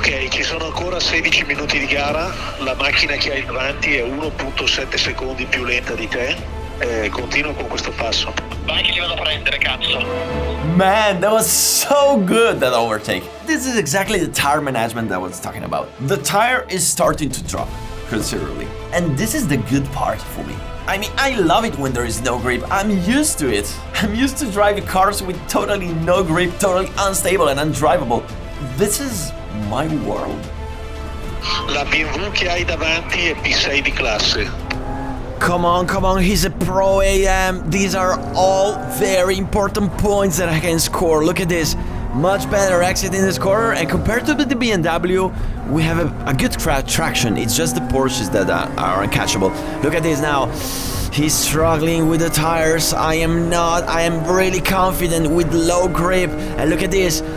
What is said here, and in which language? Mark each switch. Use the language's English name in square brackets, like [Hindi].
[Italian] Ci sono ancora 16 minuti di gara, la macchina che hai davanti è 1.7 secondi più lenta di te, continua con questo passo. Vai che li vado a prendere, cazzo. [English] Man, that was so good, that overtake. This is exactly the tire management that I was talking about. The tire is starting to drop considerably, and this is the good part for me. I mean, I love it when there is no grip. I'm used to it. I'm used to driving cars with totally no grip, totally unstable and undrivable. This is my world. [Italian] La BMW che hai davanti è P6 di classe. [English] Come on, he's a Pro AM. These are all very important points that I can score. Look at this. Much better exit in this corner, and compared to the BMW, we have a good traction. It's just the Porsches that are uncatchable. Look at this now. He's struggling with the tires. I am not. I am really confident with low grip. And look at this.